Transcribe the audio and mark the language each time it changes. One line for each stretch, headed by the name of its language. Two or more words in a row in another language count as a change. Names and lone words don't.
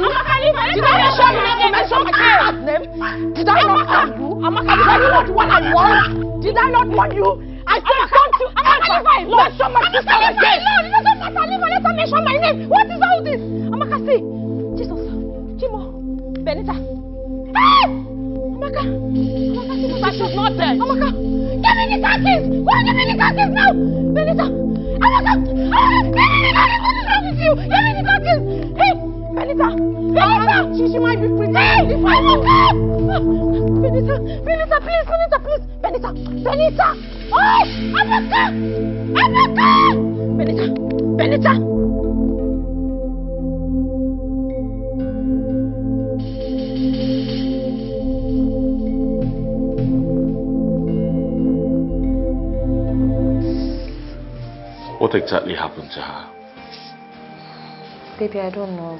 English: Amaka, leave her. Did I not tell you not to mention my sister's name? Did I not tell you? Amaka, did I not warn I warned? Did I not warn you? I said don't you ever mention my sister's name. No, it doesn't matter. Leave her. Let her mention my name. What is all this? Amaka, see. Jesus. Chimo. Benita. Hey! Amaka. Amaka, Jesus, she's not there. Amaka. Give me the taxis. Give me the taxis now. Benita. Amaka. Give me the taxis. What is wrong with you? Give me the taxis. Hey. Benita. Benita. She might be pretty. Hey. Amaka. Benita. Benita, please. Benita, please. Benita. Benita. Oh. Amaka. Amaka. Benita. Benita. What exactly happened to her? Baby, I don't know.